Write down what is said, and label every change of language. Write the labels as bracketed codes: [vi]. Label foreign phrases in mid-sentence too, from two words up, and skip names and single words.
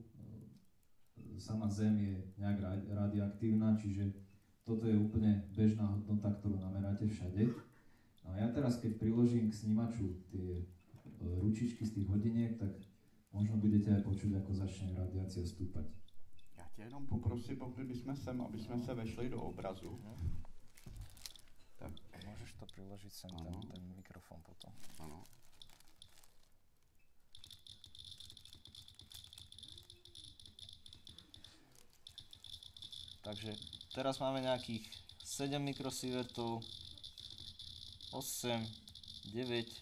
[sk] Sama Zem je nejak radioaktívna, čiže toto je úplne bežná hodnota, ktorú nameráte všade. No a ja teraz, keď priložím k snímaču tie ručičky z tých hodiniek, tak možno budete aj počuť, ako začne radiácia stúpať. [cs] Já tě jenom poprosím, pokud bychom sem, aby jsme se vešli do obrazu. Tak. [sk] Môžeš to priložiť sem, ten mikrofón potom. [cs] Ano. [sk] Takže teraz máme nejakých 7 mikrosievertov, 8, 9,